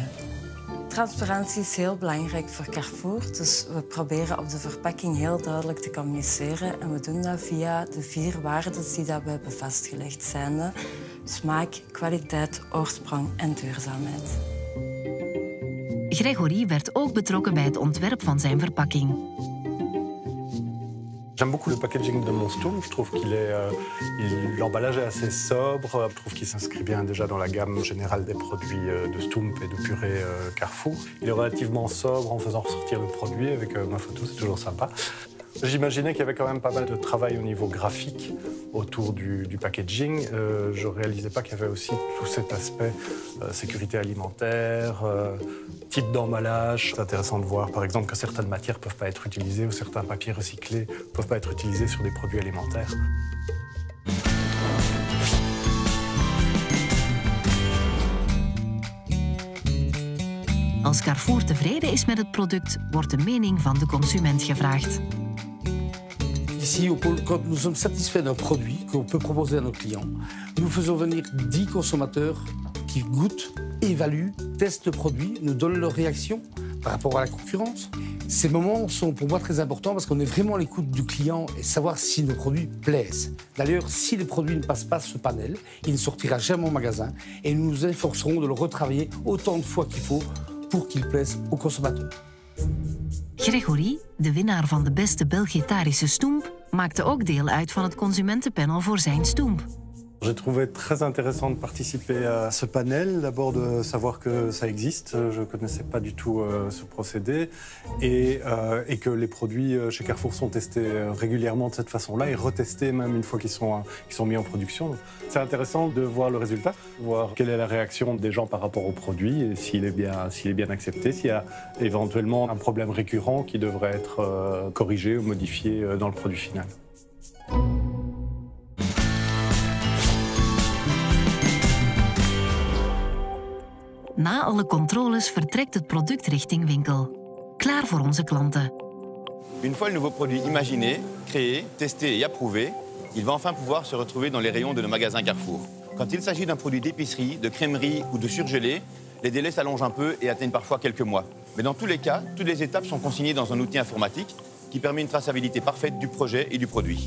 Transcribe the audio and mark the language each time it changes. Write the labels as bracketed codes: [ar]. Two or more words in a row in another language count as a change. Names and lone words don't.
[nl] Transparantie is heel belangrijk voor Carrefour, dus we proberen op de verpakking heel duidelijk te communiceren en we doen dat via de 4 waarden die dat we hebben vastgelegd zijn: smaak, kwaliteit, oorsprong en duurzaamheid. Grégory werd ook betrokken bij het ontwerp van zijn verpakking. [fr] J'aime beaucoup le packaging de mon stoom. Je trouve l'emballage est assez sobre. Je trouve qu'il s'inscrit bien déjà dans la gamme générale des produits de stoom et de purée Carrefour. Il est relativement sobre en faisant ressortir le produit avec ma photo, c'est toujours sympa. J'imaginais qu'il y avait quand même pas mal de travail au niveau graphique autour du packaging. Je ne réalisais pas qu'il y avait aussi tout cet aspect sécurité alimentaire, type d'emballage. C'est intéressant de voir, par exemple, que certaines matières ne peuvent pas être utilisées ou certains papiers recyclés ne peuvent pas être utilisés sur des produits alimentaires. [nl] Als Carrefour tevreden is met het product, wordt de mening van de consument gevraagd. [fr] Ici, quand nous sommes satisfaits d'un produit qu'on peut proposer à nos clients, nous faisons venir 10 consommateurs qui goûtent, évaluent, testent le produit, nous donnent leur réaction par rapport à la concurrence. Ces moments sont pour moi très importants parce qu'on est vraiment à l'écoute du client et savoir si nos produits plaisent. D'ailleurs, si les produits ne passent pas ce panel, il ne sortira jamais au magasin et nous nous efforcerons de le retravailler autant de fois qu'il faut pour qu'il plaise aux consommateurs. [nl] Gregory, de winnaar van de beste Belgitarische stoemp, maakte ook deel uit van het consumentenpanel voor zijn stoemp. [fr] J'ai trouvé très intéressant de participer à ce panel, d'abord de savoir que ça existe, je ne connaissais pas du tout ce procédé, et que les produits chez Carrefour sont testés régulièrement de cette façon-là et retestés même une fois qu'ils sont mis en production. C'est intéressant de voir le résultat, voir quelle est la réaction des gens par rapport au produit, et s'il est bien accepté, s'il y a éventuellement un problème récurrent qui devrait être corrigé ou modifié dans le produit final. [nl] Na alle controles vertrekt het product richting winkel. Klaar voor onze klanten. [fr] Une fois le nouveau produit imaginé, créé, testé et approuvé, il va enfin pouvoir se retrouver dans les rayons de nos magasins Carrefour. Quand il s'agit d'un produit d'épicerie, de crèmerie ou de surgelé, les délais s'allongent un peu et atteignent parfois quelques mois. Mais dans tous les cas, toutes les étapes sont consignées dans un outil informatique qui permet une traçabilité parfaite du projet et du produit.